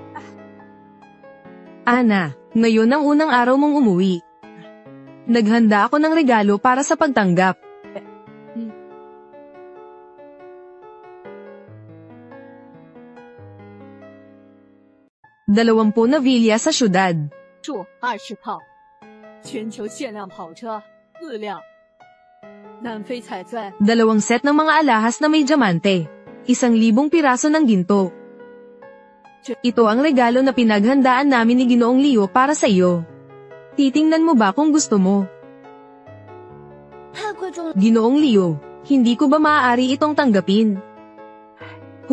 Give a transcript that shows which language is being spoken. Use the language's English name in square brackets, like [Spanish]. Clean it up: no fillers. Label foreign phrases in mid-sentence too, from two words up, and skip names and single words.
[Filipino] Ana, ngayon ang unang araw mong umuwi. Naghanda ako ng regalo para sa pagtanggap. Dalawampu na villa sa syudad. [Chinese] 20 套，全球限量跑车4辆，南非彩钻 [Filipino] 2 set ng mga alahas na may diamante. 1,000 piraso ng ginto. Ito ang regalo na pinaghandaan namin ni Ginoong Leo para sa iyo. Titingnan mo ba kung gusto mo? Ginoong Leo, hindi ko ba maaari itong tanggapin?